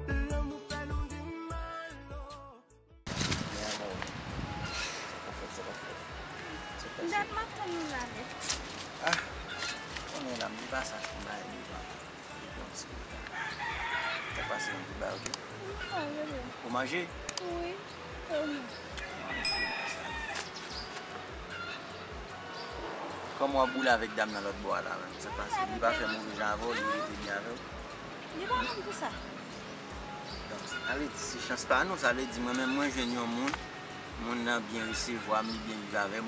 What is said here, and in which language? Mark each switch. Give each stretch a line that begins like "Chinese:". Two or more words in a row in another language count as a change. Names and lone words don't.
Haitian Creole: Lanmou fè nou di mal, oh. Mwen ap maten nou la, men. Ah, konnen la, m di pa sa, m ba li ba. Te pase yon ti ba, ok? Ah, oui, oui. Ou manje? Oui. Euh, Kòm w ap boule avèk dam nan lòt bò la, men. Se pase, li pa fè mouvè jan avè, li te byen avè. Li pa fè tout sa. Donk, ale di, se chans pa nou, sa ale di, mwen menm, mwen jwenn yon moun, moun nan byen resevwa, mi byen viv avè.